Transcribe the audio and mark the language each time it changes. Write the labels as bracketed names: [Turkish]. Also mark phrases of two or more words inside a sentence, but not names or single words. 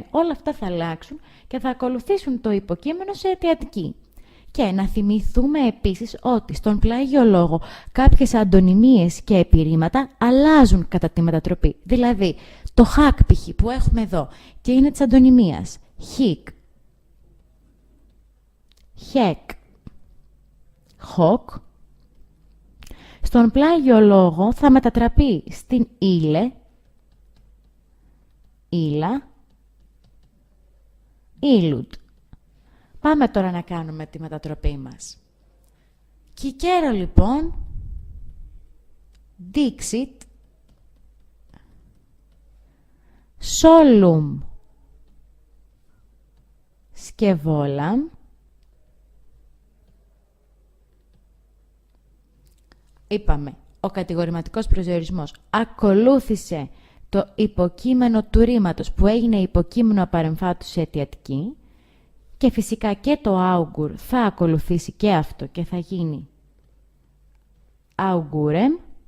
[Greek] Όλα αυτά θα αλλάξουν και θα ακολουθήσουν το υποκείμενο σε αιτιατική. Και να θυμηθούμε επίσης ότι στον πλάγιο λόγο κάποιες αντωνυμίες και επιρρήματα αλλάζουν κατά τη μετατροπή. Δηλαδή, το hack π.χ. που έχουμε εδώ και είναι της αντωνυμίας [Latin] hic, hec, hoc, [Greek] στον πλάγιο λόγο θα μετατραπεί στην [Latin] ille, illa, illud. [Greek] Πάμε τώρα να κάνουμε τη μετατροπή μας. Κικέρο λοιπόν, [Latin] dixit, solum, [Greek] σκευόλαμ, είπαμε, ο κατηγορηματικός προσδιορισμός ακολούθησε το υποκείμενο του ρήματος που έγινε υποκείμενο απαρεμφάτου σε αιτιατική, και φυσικά και το augur θα ακολουθήσει και αυτό και θα γίνει augurem.